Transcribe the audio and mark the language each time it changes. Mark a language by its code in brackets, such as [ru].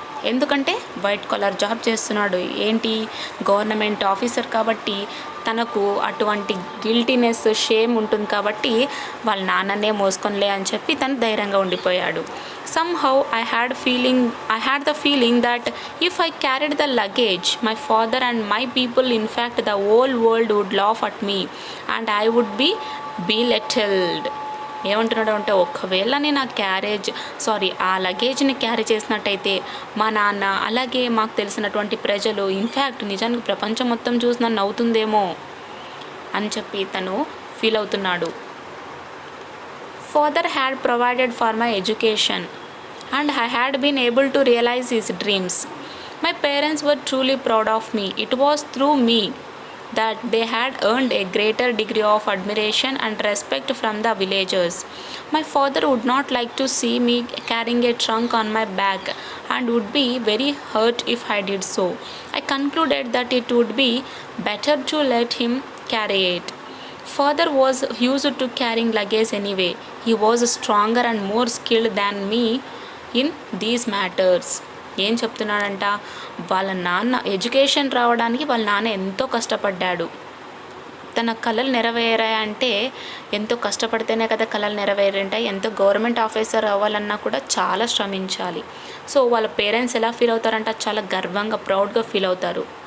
[te] ఎందుకంటే white collar job చేస్తున్నాడు, ఏంటి గవర్నమెంట్ ఆఫీసర్ కాబట్టి తనకు అటువంటి గిల్టీనెస్, షేమ్ ఉంటుంది కాబట్టి వాళ్ళ నాన్ననే మోసుకొనిలే అని చెప్పి తను ధైర్యంగా ఉండిపోయాడు. [en] Somehow I had the feeling that if I carried the luggage, my father and my people, in fact the whole world would laugh at me and I would be belittled. [te] ఏమంటున్నాడు అంటే, ఒకవేళ నేను ఆ లగేజ్ని క్యారీ చేసినట్టయితే మా నాన్న అలాగే మాకు తెలిసినటువంటి ప్రజలు ఇన్ఫ్యాక్ట్ నిజానికి ప్రపంచం మొత్తం చూసి నన్ను నవ్వుతుందేమో అని చెప్పి తను ఫీల్ అవుతున్నాడు. [en] Father had provided for my education and I had been able to realize his dreams. My parents were truly proud of me. It was through me that they had earned a greater degree of admiration and respect from the villagers. My father would not like to see me carrying a trunk on my back and would be very hurt if I did so. I concluded that it would be better to let him carry it. Father was used to carrying luggage anyway. He was stronger and more skilled than me in these matters. [te] ఏం చెప్తున్నాడంట, వాళ్ళ నాన్న education రావడానికి వాళ్ళ నాన్న ఎంతో కష్టపడ్డాడు. తన కళలు నెరవేరాయంటే ఎంతో కష్టపడితేనే కదా కళలు నెరవేరుంటాయి. ఎంతో గవర్నమెంట్ ఆఫీసర్ అవ్వాలన్నా కూడా చాలా శ్రమించాలి. సో వాళ్ళ పేరెంట్స్ ఎలా ఫీల్ అవుతారంట, చాలా గర్వంగా ప్రౌడ్గా ఫీల్ అవుతారు.